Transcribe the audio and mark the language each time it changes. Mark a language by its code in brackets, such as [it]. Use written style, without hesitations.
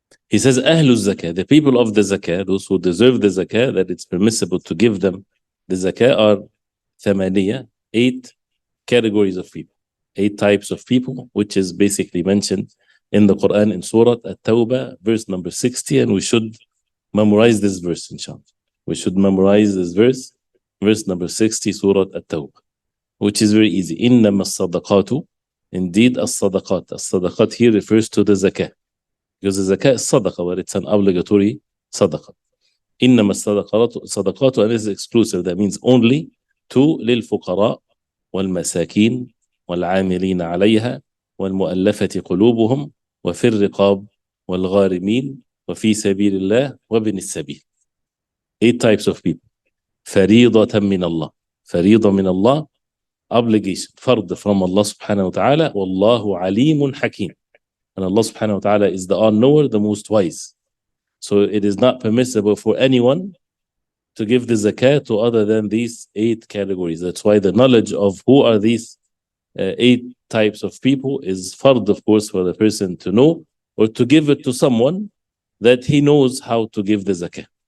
[en] He says [ar] أهل الزكاة, [en] the people of the zakah, those who deserve the zakah, that it's permissible to give them the zakah, are [ar] ثمانية, [en] 8 categories of people, 8 types of people, which is basically mentioned in the Quran in Surah At-Tawbah, verse number 60, and we should memorize this verse, inshallah. We should memorize this verse number 60, Surah At-Tawbah, which is very easy. [ar] إنما الصدقات, [en] indeed as-sadaqat. As-sadaqat here refers to the zakah, because the zakah is sadaqah, but it's an obligatory sadaqah. [ar] إنما الصدقات, [en] and this is exclusive, that means only to [ar] للفقراء والمساكين والعاملين عليها والمؤلفة قلوبهم وفي الرقاب والغارمين وفي سبيل الله وابن السبيل. [en] 8 types of people. [ar] فريضة من الله, فريضة من الله, [en] obligation, [ar] فرض [en] from Allah subhanahu wa ta'ala. [ar] والله عليم حكيم, [en] and Allah subhanahu wa ta'ala is the all-knower, the most wise. So it is not permissible for anyone to give the zakah to other than these 8 categories. That's why the knowledge of who are these 8 types of people is fard, of course, for the person to know, or to give it to someone that he knows how to give the zakah.